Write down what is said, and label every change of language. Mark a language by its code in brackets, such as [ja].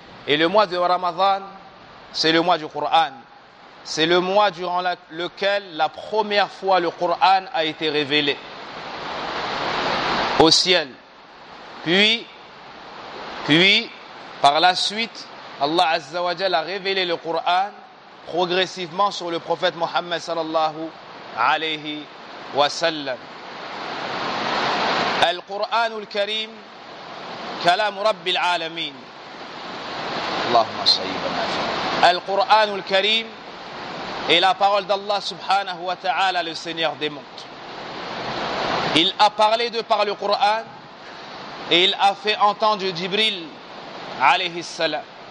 [fr] Et le mois de Ramadan, c'est le mois du Coran. C'est le mois durant lequel la première fois le Coran a été révélé au ciel. Puis, par la suite, Allah Azza wa Jal a révélé le Coran progressivement sur le prophète Mohammed sallallahu alayhi wa sallam. [ar] القرآن الكريم كلام رب العالمين. اللهم صيبنا فيه. [fr] القرآن الكريم est la parole d'Allah subhanahu wa ta'ala, le Seigneur des mondes. Il a parlé de par le Coran et il a fait entendre Jibril alayhi salam.